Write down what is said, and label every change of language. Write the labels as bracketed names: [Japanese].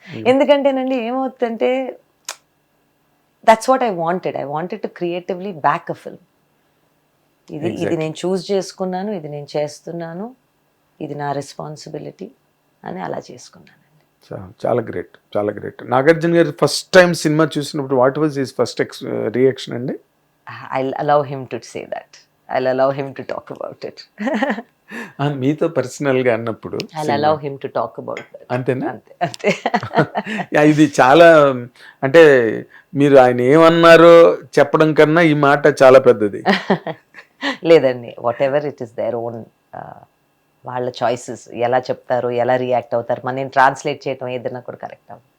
[Telugu] ఎందుకంటేనండి ఏమవుతుందంటే [English] That's what I wanted to creatively back a film. [Telugu] ఇది నేను చూస్ చేసుకున్నాను, ఇది నేను చేస్తున్నాను, ఇది నా రెస్పాన్సిబిలిటీ అని అలా చేసుకున్నానండి. చాలా గ్రేట్. నాగార్జున గారు ఫస్ట్ టైం సినిమా చూసినప్పుడు [English] what was his first reaction [Telugu] అండి? [English] I'll allow him to say that. I'll allow him to talk about it. [Telugu] మీతో పర్సనల్ గా అన్నప్పుడు [English] I'll allow him to talk about that. [Telugu] అంతేనా? అంతే. ఇది చాలా అంటే మీరు ఆయన ఏమన్నారో చెప్పడం కన్నా ఈ మాట చాలా పెద్దది. లేదండి, [English] whatever it is their own, [Telugu] వాళ్ళ చాయిసెస్, ఎలా చెప్తారు, ఎలా రియాక్ట్ అవుతారు, నేను ట్రాన్స్లేట్ చేయటం ఏదైనా కూడా కరెక్ట్ అవ్వదు.